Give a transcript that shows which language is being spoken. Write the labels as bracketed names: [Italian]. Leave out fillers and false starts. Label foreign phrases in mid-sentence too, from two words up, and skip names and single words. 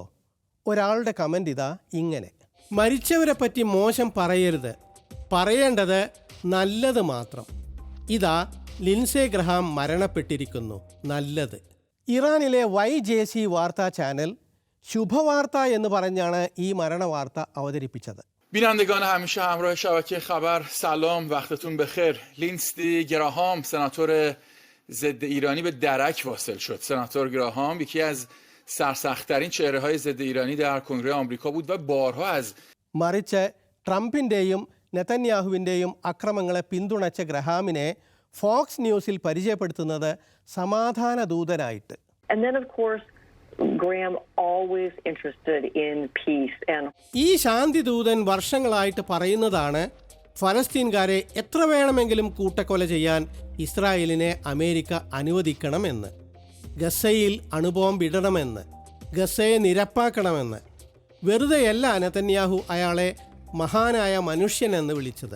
[Malayalam] ഒരാളുടെ കമൻ്റ് ഇതാ ഇങ്ങനെ: മരിച്ചവരെപ്പറ്റി മോശം പറയരുത്, പറയേണ്ടത് നല്ലത് മാത്രം. ഇതാ ലിൻസേ ഗ്രഹാം മരണപ്പെട്ടിരിക്കുന്നു, നല്ലത്. ഇറാനിലെ YJC വാർത്താ ചാനൽ ശുഭവാർത്ത എന്ന് പറഞ്ഞാണ് ഈ മരണവാർത്ത അവതരിപ്പിച്ചത്. [Persian] بینندگان همیشه همراه شبکه خبر سلام، وقتتون بخیر. لینستی گراهام سناتور ضد ایرانی به درک واصل شد. سناتور گراهام یکی از سرسخت‌ترین چهره‌های ضد ایرانی در کنگره آمریکا بود و بارها از [Malayalam] മറിച്ച് ട്രംപിൻ്റെയും നെതന്യാഹുവിൻ്റെയും അക്രമങ്ങളെ പിന്തുണച്ച ഗ്രഹാമിനെ ഫോക്സ് ന്യൂസിൽ പരിചയപ്പെടുത്തുന്നത് സമാധാന ദൂതനായിട്ട്. [English] And then, of course, Graham always interested in peace and [Malayalam] ഈ ശാന്തി ദൂതൻ വർഷങ്ങളായിട്ട് പറയുന്നതാണ് ഫലസ്തീൻകാരെ എത്ര വേണമെങ്കിലും കൂട്ടക്കൊല ചെയ്യാൻ ഇസ്രായേലിനെ അമേരിക്ക അനുവദിക്കണമെന്ന്, ഗസയിൽ അണുബോംബ് ഇടണമെന്ന്, ഗസയെ നിരപ്പാക്കണമെന്ന്. വെറുതെയല്ല നെതന്യാഹു അയാളെ മഹാനായ മനുഷ്യനെന്ന് വിളിച്ചത്.